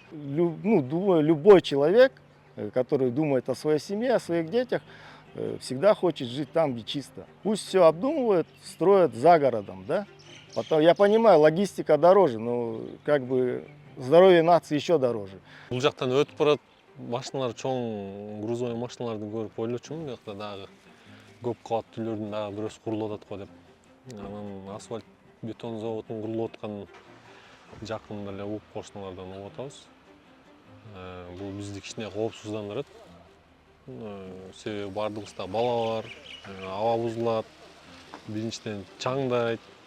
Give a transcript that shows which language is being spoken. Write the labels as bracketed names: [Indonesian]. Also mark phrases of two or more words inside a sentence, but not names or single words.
[Russian] Думаю, любой человек, который думает о своей семье, о своих детях, всегда хочет жить там, где чисто. Пусть все обдумывают, строят за городом. Да? Потом, я понимаю, логистика дороже, но как бы здоровье нации еще дороже. [Kyrgyz] Бул жактан өтүп барат. Машиналар чоң грузовой машиналарды көрүп ойлочумун, бияқта дагы көп кабаттуу үйлөрдүн дагы бирөөсү курулуп атат го деп. Анан асфальт бетон заводунун курулуп аткан жакында эле угуп кошуналардан угуп атабыз. Бул бизди кичине коопсуздандырат. Себеби бардыгыбызда бала бар, аба бузулат, биринчиден чаңдайт.